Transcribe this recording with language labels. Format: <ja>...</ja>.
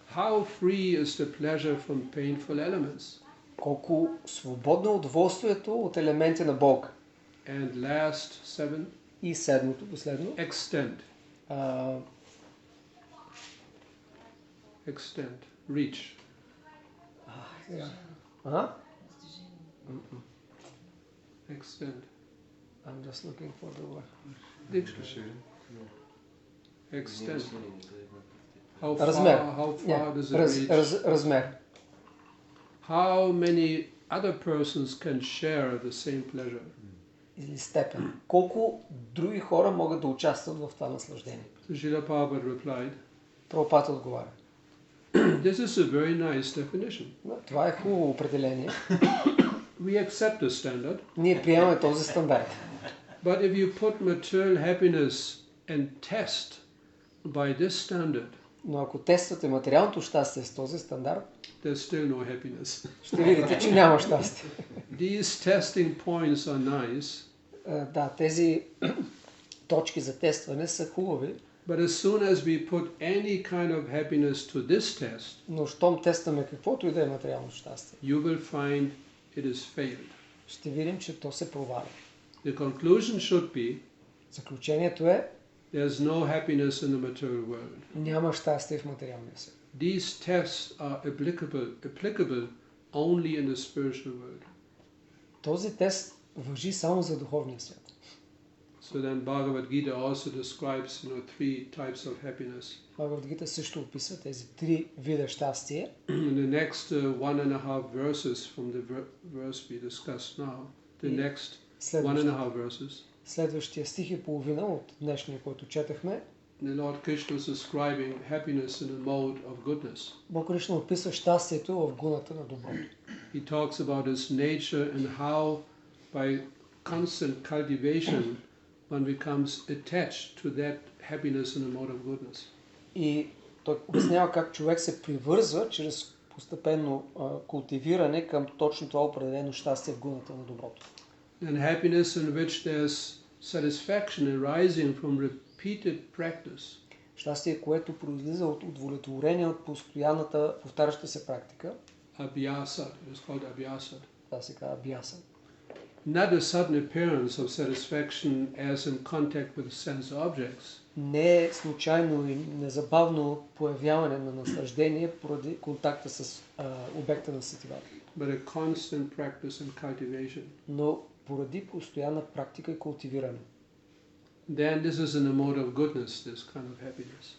<en>How free is the pleasure from painful elements?</en> <bg>Колко свободно е удоволствието от елементи на болка.</bg> <en>And last, seven,</en> <bg>И седмото, последно.</bg> <en>extent. Extent, reach. Extent. I'm just looking for the word. Dictionary. Extent. How</en> <bg>Размер.</bg> <en>far does it reach?</en> <bg>Размер.</bg> <en>How many other persons can share the same pleasure?</en> <bg>Или степен. Колко други хора могат да участват в това наслаждение.</bg> <en>So Srila Prabhupada replied,</en> <bg>Прабхупада отговаря.</bg> <en>this is a very nice definition.</en> <bg>Това е хубаво определение.</bg> <en>We accept the standard,</en> <bg>Ние приемаме този стандарт.</bg> <en>But if you put material happiness and test by this standard,</en> <bg>Но ако тествате материалното щастие с този стандарт,</bg> <en>there's still no happiness.</en> <bg>ще видите, че няма щастие.</bg> <en>These testing points are nice,</en> <bg>Да, тези точки за тестване са хубави,</bg> <en>but as soon as we put any kind of happiness to this test,</en> <bg>но щом тестваме каквото и да е материално щастие,</bg> <en>you will find it is failed.</en> <bg>ще видим, че то се проваля.</bg> <en>The conclusion should be,</en> <bg>Заключението е,</bg> <en>there's no happiness in the material world.</en> <bg>няма щастие в материалния свят.</bg> <en>These tests are applicable only in the spiritual world.</en> <bg>Този тест важи само за духовния свят.</bg> <en>So then Bhagavad Gita also describes, three types of happiness.</en> <bg>Бхагавад Гита също описва тези три вида щастие.</bg> <en>In the next 1.5 verses from the verse we discussed now, the next 1.5 verses,</en> <bg>Следващия стих и половина от днешния, който четахме,</bg> <en>the Lord Krishna is describing happiness in a mode of goodness.</en> <bg>Бог Кришна описва щастието в гуната на доброто.</bg> <en>He talks about its nature and how by constant cultivation one becomes attached to that happiness in a mode of goodness.</en> <bg>И той обяснява как човек се привързва чрез постепенно култивиране към точно това определено щастие в гуната на доброто.</bg> <en>And happiness in which there's satisfaction arising from repeated practice.</en> <bg>Щастие, което произлиза от удовлетворение от постоянната повтаряща се практика.</bg> <en>Abhyasa, it is called abhyasa.</en> <bg>Това се казва абhyasa.</bg> <en>Not a sudden appearance of satisfaction as in contact with sense objects,</en> <bg>Не е случайно и незабавно появяване на наслаждение поради контакта с обекта на сетивата,</bg> <en>but a constant practice and cultivation.</en> <bg>но поради постоянна практика и култивиране.</bg> <en>Then this is in a mode of goodness, this kind of happiness.</en>